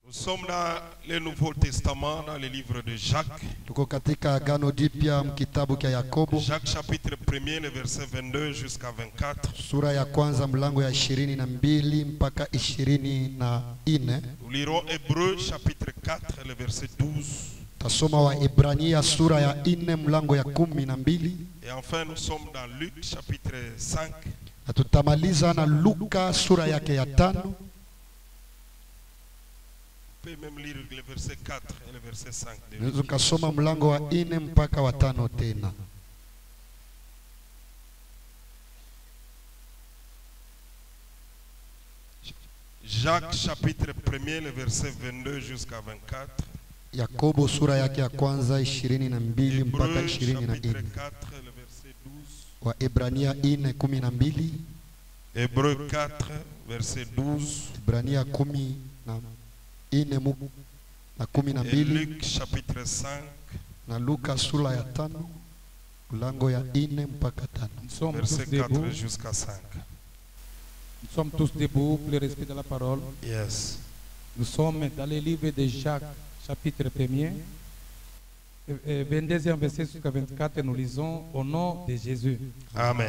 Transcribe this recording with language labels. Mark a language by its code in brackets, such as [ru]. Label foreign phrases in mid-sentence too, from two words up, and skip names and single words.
[fr] Nous sommes dans le Nouveau Testament, dans le livre de Jacques. [sw] Tuko katika Agano Jipya mkitabu cha Yakobo. [fr] Jacques chapitre 1er, le verset 22 jusqu'à 24. [sw] Sura ya kwanza mlango ya 22 mpaka 24. [fr] Nous lirons Hébreux chapitre 4, le verset 12. [sw] Tasoma wa Ibrania sura ya 4 mlango ya 12. [fr] Et enfin nous sommes dans Luc chapitre 5. [sw] Na tutamaliza na Luka sura yake ya 5. [fr] On peut même lire le verset 4 et le verset 5. [sw] Tunaweza kusoma mlango wa 4 mpaka wa 5 tena. [fr] Jacques chapitre 1er, le verset 22 jusqu'à 24. [sw] Yakobo sura yake ya kwanza 22 mpaka [fr] Hébreux chapitre 24. 4, le verset 12. [sw] Wa Ibrania 4:12. [fr] Hébreux 4, verset 12. [sw] Ibrania 10 na 4 na [fr] Et 12. Luc chapitre 5. [sw] Na Luka sura ya 5 mlango ya 4 mpaka 5. [fr] Nous sommes Verset tous 4 debout. jusqu'à 5. Nous sommes tous debout pour le respect de la parole. Yes. Nous sommes dans le livre de Jacques, chapitre 1er, 22e verset jusqu'à 24. Nous lisons au nom de Jésus. Amen.